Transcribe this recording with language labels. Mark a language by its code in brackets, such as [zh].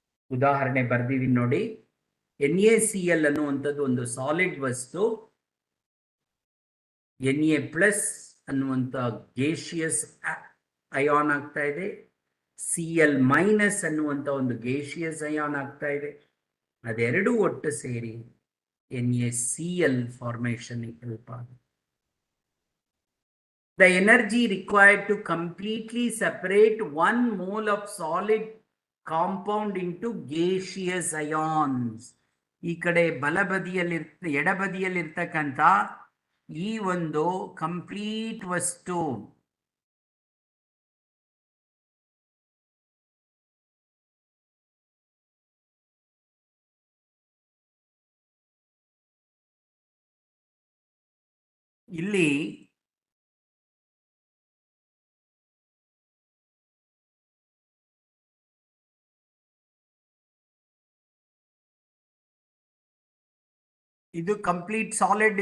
[kn] ಉದಾಹರಣೆ ಬರ್ದಿವಿ ನೋಡಿ. NaCl ಅನ್ನುವಂಥದ್ದು ಒಂದು ಸಾಲಿಡ್ ವಸ್ತು, Na+ ಅನ್ನುವಂಥ ಗೇಷಿಯಸ್ ಅಯಾನ್ ಆಗ್ತಾ ಇದೆ, Cl- ಅನ್ನುವಂಥ ಒಂದು ಗೇಷಿಯಸ್ ಅಯಾನ್ ಆಗ್ತಾ ಇದೆ. ಅದೆರಡು ಒಟ್ಟು ಸೇರಿ NaCl ಫಾರ್ಮೇಷನ್ ಹೆಲ್ಪ್ ಆಗುತ್ತೆ. [en] The energy required to completely separate 1 mole of solid compound into gaseous ions. [kn] ಈ ಕಡೆ ಎಡಬದಿಯಲ್ಲಿರ್ತಕ್ಕಂಥ ಈ ಒಂದು ಕಂಪ್ಲೀಟ್ ವಸ್ತು ಇಲ್ಲಿ ಇದು ಕಂಪ್ಲೀಟ್ ಸಾಲಿಡ್.